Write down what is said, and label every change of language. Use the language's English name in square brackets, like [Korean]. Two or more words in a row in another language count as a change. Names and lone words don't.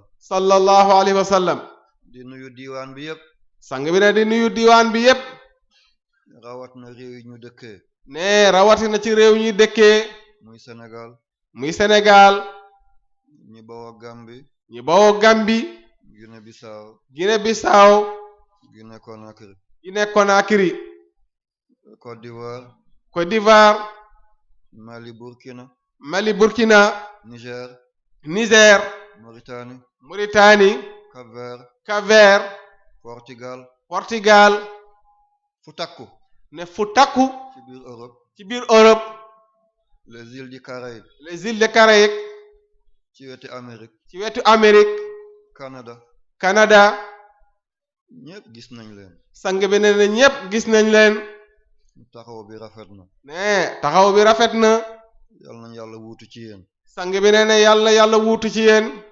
[Arabic] صلى الله عليه وسلم [Wolof] di nuyu diiwaan bi yépp sang bi ne di nuyu diwaan bi yépp rawat na réew yi ñu dëkkee ne rawatina ci réew ñi dëkkee muy Sénégal muy Sénégal ñi bawoo Gambie ñi bawoo Gambie Guinée Bissau Guinée Bissau Guinée Conakry Guinée Conakry Côte d'Ivoire Côte d'Ivoire Mali Mali Burkina Niger Niger Mauritanie Cap-Vert Portugal fu takku ne fu takku ci biir Europe ci biir Europe [French] les îles du Caraïbes les îles des Caraïbes [Wolof] ci wetu Amérique Canada ñépp gis nañ leen sang bi ne ñépp gis nañ leen taxaw bi rafet na ne taxaw bi rafet na yal nañ yàlla wuutu ci yéen sang bi ne yàlla wuutu ci yéen